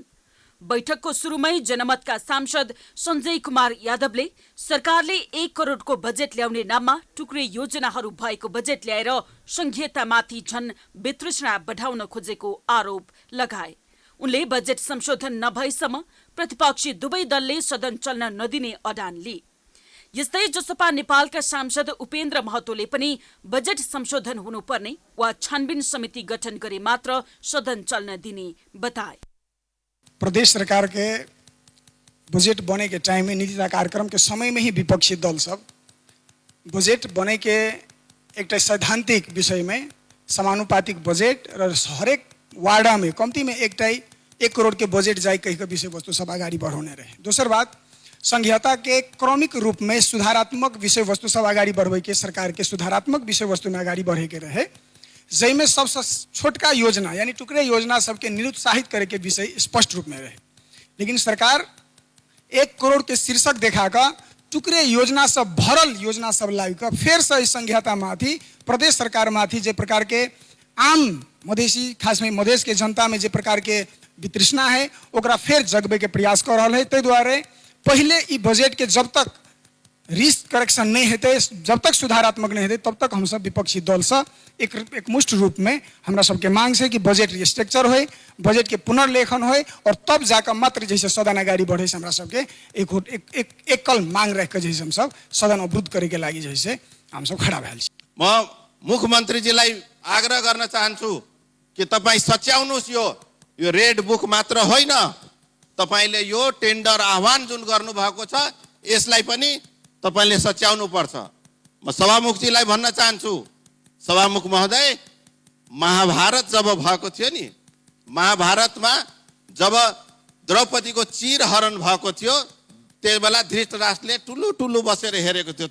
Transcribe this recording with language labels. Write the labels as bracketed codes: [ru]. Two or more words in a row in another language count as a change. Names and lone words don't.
[ne] बैठकको सुरुमै जनमतका सांसद सञ्जय कुमार यादवले सरकारले 1 करोडको बजेट ल्याउने नाममा टुक्रे योजनाहरू भएको बजेट ल्याएर संघीयतामाथि झन वितृष्णा बढाउन खोजेको आरोप लगाए। उनले बजेट संशोधन नभएसम्म प्रतिपक्षी दुवै दलले सदन चल्न नदिने अडान लिए। यस्तै जसपा नेपालका सांसद उपेन्द्र महतोले पनि बजेट संशोधन हुनुपर्ने वा छानबिन समिति गठन गरे मात्र सदन चल्न दिने बताए। [mai] प्रदेश सरकार के बजट बने के टाइम में नीति कार्यक्रम के समय में ही विपक्षी दल सब बजट बने के एक सैद्धांतिक विषय में समानुपातिक बजट र हरेक वार्डा में कम्ती में 1 करोड़ के बजेट जाए कहीं का विषय वस्तु सब अगाडि बढ़ाने रहे। दोसर बात, संघीयता के क्रमिक रूप में सुधारात्मक विषय वस्तु सब अगाडि बढ़े के सरकार के सुधारात्मक विषय वस्तु में अगाडि बढ़े के रहे, जैमें सबसे छोटका योजना यानी टुकड़े योजना सबके निरुत्साहित करे के विषय स्पष्ट रूप में रहे। लेकिन सरकार 1 करोड़ के शीर्षक देखाकर टुकड़े योजना सब भरल योजना सब लाकर फिर से संघीयता माथि प्रदेश सरकार माथि जे प्रकार के आम मधेसी खास में मधेश के जनता में जे प्रकार के वितृष्णा है ओकरा फिर जगबे के प्रयास कर रहा है। ताहि दुआरे पहले ई बजेट के जब तक रिस्क करेक्शन नहीं हेतै, जब तक सुधारात्मक नहीं हेतै, तब तक हम सब विपक्षी दल से एक मुष्ट रूप में हमरा सबके मांग है कि बजेट रिस्ट्रक्चर हो, बजेट के पुनर्लेखन हो और तब जाकर मात्र जैसे सदन अगाडि बढ़े से हमरा सबके एक कल मांग रख के जैसे हम सब सदन अवरुद्ध करे के लागि जैसे हम सब खड़ा भएल छी। [ne] म मुख्यमन्त्रीजीलाई आग्रह गर्न चाहन्छु कि तपाईँ सच्याउनुहोस्, यो रेड बुक मात्र होइन, तपाईले यो टेन्डर आह्वान जुन गर्नुभएको छ यसलाई पनि तपाईले सच्याउनु पर्छ। म सभामुखजीलाई भन्न चाहन्छु, सभामुख महोदय, महाभारत जब भएको थियो नि, महाभारतमा जब द्रौपदीको चिर हरण भएको थियो त्यही बेला धृतराष्ट्रले टुलु टुलु बसेर हेरेको थियो।